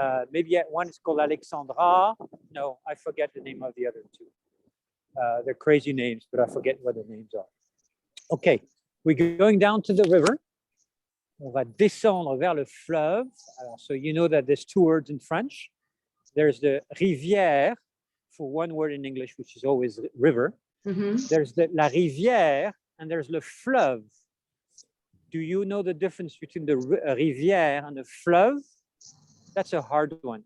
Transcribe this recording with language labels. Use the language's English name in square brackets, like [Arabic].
[English] Maybe one is called Alexandra. No, I forget the name of the other 2. They're crazy names, but I forget what the names are. Okay, we're going down to the river. [French] On va descendre vers le fleuve. [English] Alors, so you know that there's two words in French. There's the rivière for one word in English, which is always river. There's la rivière and there's le fleuve. Do you know the difference between the rivière and the fleuve? That's a hard one.